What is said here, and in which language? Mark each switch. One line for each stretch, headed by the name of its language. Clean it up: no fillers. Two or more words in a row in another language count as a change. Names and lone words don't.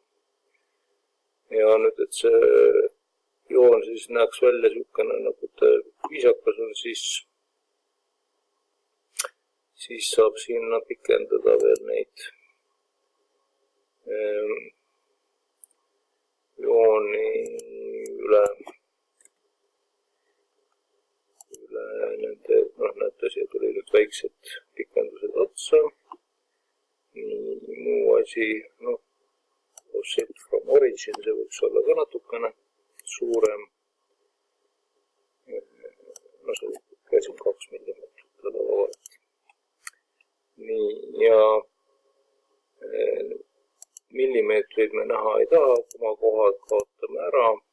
Estonian: Ja nüüd, et see joon siis näeks välja niisugune nagu ta viisakas on, siis saab sinna pikendada veel neid jooni üle nende, näete, siia tuli nüüd väiksed pikendused otsa. Muu asi,
English: set from origin,
Estonian: see võiks olla ka natukene suurem. See käsin 2 millimeetrit vabalt. Nii, ja millimeetreid me näha ei taha, oma kohad kaotame ära.